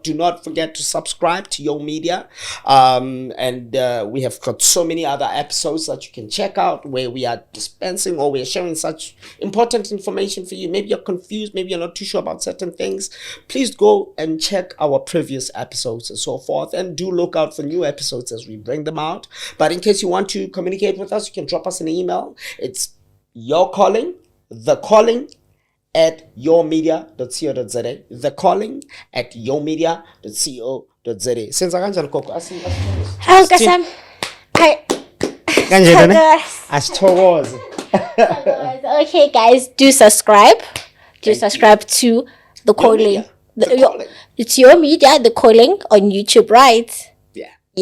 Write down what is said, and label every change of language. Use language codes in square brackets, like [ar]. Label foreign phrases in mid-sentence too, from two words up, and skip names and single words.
[en] Do not forget to subscribe to Yo Media. And we have got so many other episodes that you can check out where we are dispensing or we are sharing such important information for you. Maybe you're confused, maybe you're not too sure about certain things. Please go and check our previous episodes and so forth, and do look out for new episodes as we bring them out. But in case you want to communicate with us, you can drop us an email. It's thecalling@yourmedia.co.za. thecalling@yourmedia.co.za. [zu] Senza kanjani Koko? [en] Okay, guys, do subscribe. Subscribe to The Calling. It's Your Media, The Calling on YouTube, right?